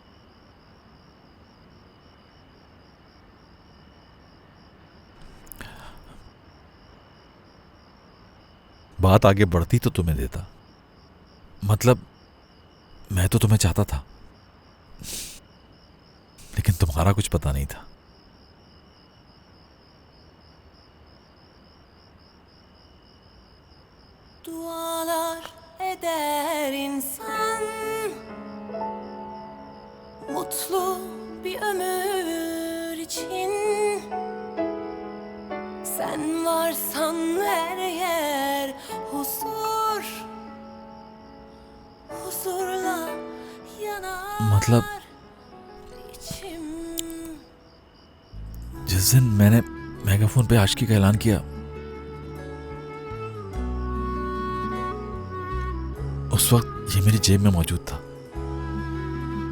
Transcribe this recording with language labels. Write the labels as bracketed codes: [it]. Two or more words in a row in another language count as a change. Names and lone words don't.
[hi] बात आगे बढ़ती तो तुम्हें देता। मतलब मैं तो तुम्हें चाहता था, लेकिन तुम्हारा कुछ पता नहीं था। [tr] Dualar eder insan, mutlu bir ömür için. Sen varsan her yer huzur, huzurla yanar [hi] मतलब [tr] içim. [hi] जिस दिन मैंने मेगाफोन पे आशिकी का ऐलान किया, उस वक्त ये मेरी जेब में मौजूद था।